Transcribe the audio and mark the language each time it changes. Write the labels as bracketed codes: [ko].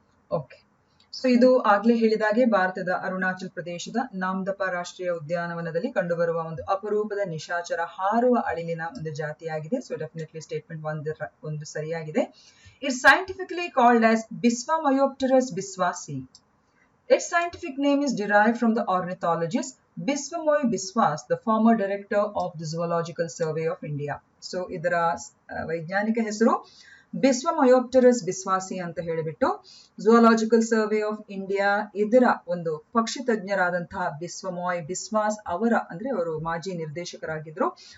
[kn] Okay, so ಇದು ಆಗ್ಲೇ ಹೇಳಿದಾಗೆ ಭಾರತದ ಅರುಣಾಚಲ್ ಪ್ರದೇಶದ ನಾಮ್ದಪಾ ರಾಷ್ಟ್ರೀಯ ಉದ್ಯಾನವನದಲ್ಲಿ ಕಂಡುಬರುವ ಒಂದು ಅಪರೂಪದ ನಿಶಾಚರ ಹಾರುವ ಅಳಿಲಿನ ಒಂದು ಜಾತಿಯಾಗಿದೆ. ಸೊ ಡೆಫಿನೆಟ್ಲಿ ಸ್ಟೇಟ್ಮೆಂಟ್ ಒಂದು ಸರಿಯಾಗಿದೆ. [en] it's scientifically called as [kn] Biswamyopterus biswasi. [en] Its scientific name is derived from the ornithologist Biswamoy Biswas, the former director of the Zoological Survey of India. [kn] So ಇದರ ವೈಜ್ಞಾನಿಕ ಹೆಸರು Biswamyopterus biswasi ಅಂತ ಹೇಳಿಬಿಟ್ಟು ಝುವಾಲಾಜಿಕಲ್ survey of India ಇದರ ಒಂದು ಪಕ್ಷಿ ತಜ್ಞರಾದಂತಹ ಬಿಸ್ವಮೋಯ್ ಬಿಸ್ವಾಸ್ ಅವರ ಅಂದ್ರೆ ಅವರು ಮಾಜಿ ನಿರ್ದೇಶಕರಾಗಿದ್ರು.